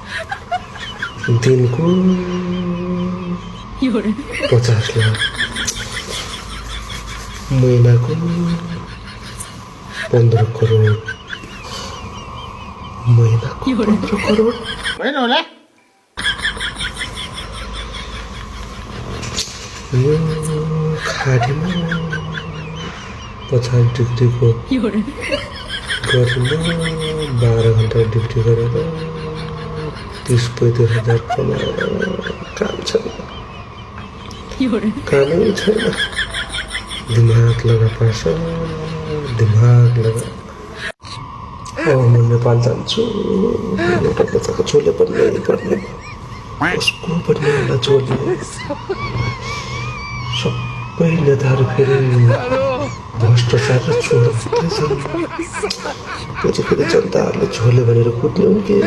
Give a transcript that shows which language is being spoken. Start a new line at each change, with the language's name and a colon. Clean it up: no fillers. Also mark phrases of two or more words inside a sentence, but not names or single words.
Hindi: दिन को 50 लाख, महीना को 15 करोड़, महीना को 15 करोड़।
Nepali: यो खाडीमा 50 डिग्री को गर्मीमा 12 घन्टा ड्युटी गरेर 30-35 हजार कमाएर काम छैन, कामै छैन।
Hindi: दिमाग लगा पैसा, दिमाग लगा।
Nepali: म नेपाल जान्छु, एउटा बच्चाको छोले पनि पर्ने, उसको पनि एउटा छोले। सबै नेताहरू फेरि भ्रष्टाचार र चोर मात्रै छन्। पछि फेरि जनताहरूले छोले भनेर कुट्ने हो कि?